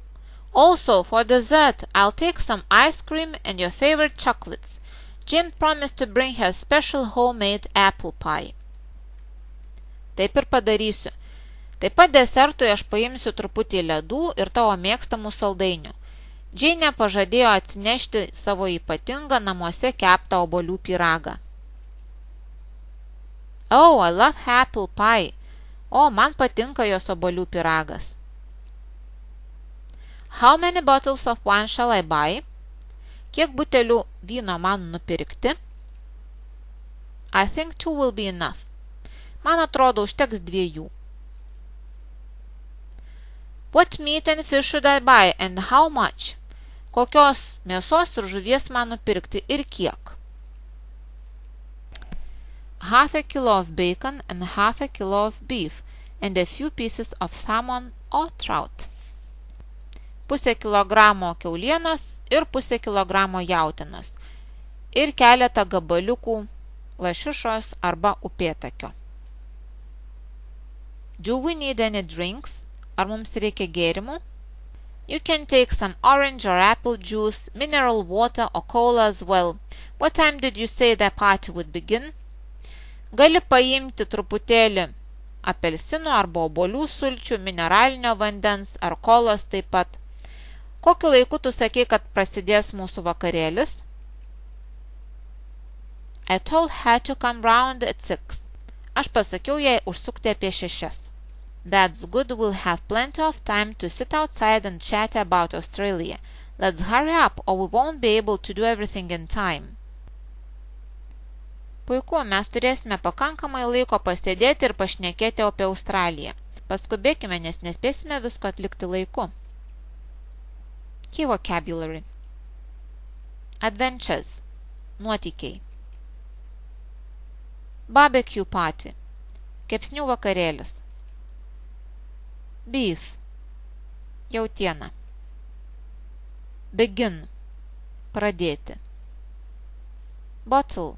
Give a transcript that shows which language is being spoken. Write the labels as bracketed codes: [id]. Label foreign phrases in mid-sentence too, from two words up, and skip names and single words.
[en] Also, for dessert, I'll take some ice cream and your favorite chocolates. Jane promised to bring her special homemade apple pie. [lt] Taip ir padarysiu. Taip pat desertui aš paimsiu truputį ledų ir tavo mėgstamų saldainių. Jane pažadėjo atsinešti savo ypatingą namuose keptą obuolių pyragą. [en] Oh, I love apple pie. [lt] O, man patinka jos obuolių pyragas. [en] How many bottles of wine shall I buy? [lt] Kiek butelių vyno man nupirkti? [en] I think 2 will be enough. [lt] Man atrodo, užteks 2. [en] What meat and fish should I buy and how much? [lt] Kokios mėsos ir žuvies man nupirkti ir kiek? [en] Half a kilo of bacon and half a kilo of beef and a few pieces of salmon or trout. [lt] Pusę kilogramo kiaulienos ir pusę kilogramo jautienos ir keletą gabaliukų lašišos arba upėtakio. [en] Do we need any drinks? [lt] Ar mums reikia gėrimų? [en] You can take some orange or apple juice, mineral water or cola as well. What time did you say the party would begin? [lt] Gali paimti truputėlį apelsinų arba obuolių sulčių, mineralinio vandens ar kolos taip pat. Kokiu laiku tu sakei, kad prasidės mūsų vakarėlis? [en] I told her to come round at 6. [lt] Aš pasakiau jai užsukti apie 6. [en] That's good, we'll have plenty of time to sit outside and chat about Australia. Let's hurry up or we won't be able to do everything in time. [lt] Puiku, mes turėsime pakankamai laiko pasėdėti ir pašnekėti apie Australiją. Paskubėkime, nes nespėsime visko atlikti laiku. [en] Key vocabulary. Adventures. Nuotykiai. Barbecue party. [lt] Kepsnių vakarėlis. Beef. Jautiena. Begin. Pradėti. Bottle.